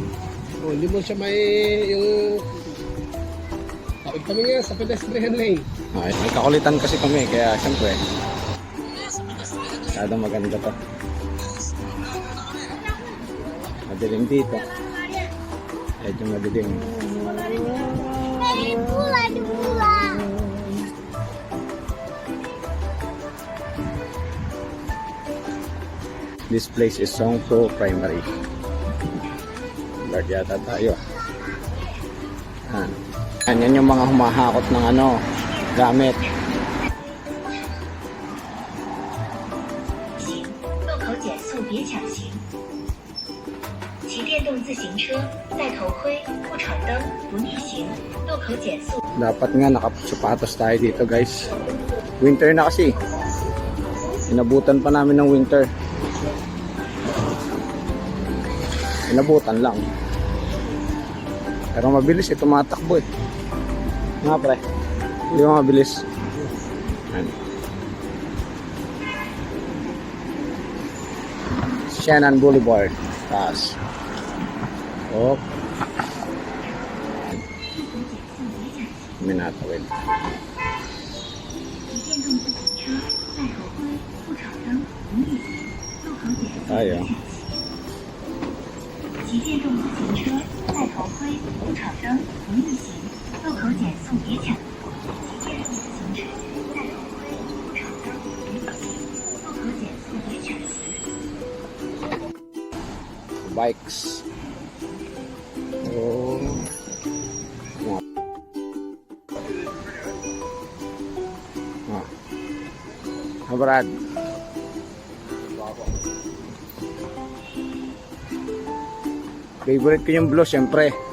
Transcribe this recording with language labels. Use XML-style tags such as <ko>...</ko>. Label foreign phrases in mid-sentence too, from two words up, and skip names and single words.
<tl>Oh, hindi mo siya may yung... Tapos kami nga sa pedestrian lane. Okay, may kakulitan kasi kami, kaya siyempre. Masyadong maganda to. Madilim dito. Medyo madilim.</tl> <en>This place is Songpo Primary.</en> <tl>Guard yata tayo. Yan yung mga humahakot ng ano, gamit.</tl> <zh>路口减速别抢行。骑电动自行车戴头盔不闯灯不逆行。路口减速。</zh> <tl>Dapat nga nakasapatos tayo dito guys. Winter na kasi. Inabutan pa namin ng winter. Inabutan lang. Pero mabilis tumatakbo eh. Nga pre. Hindi mo mabilis. Shannon Boulevard. Taas. Oh. Minatawid. Tayo.</tl> <zh>骑电动自行车戴头盔不闯灯不逆行。路口减速别抢。骑电动自行车戴头盔不闯灯不逆行。路口减速别抢行。</zh> <en>Bikes.</en> <tl>Oh. Brad. Favorite ko yung blue, syempre.</tl>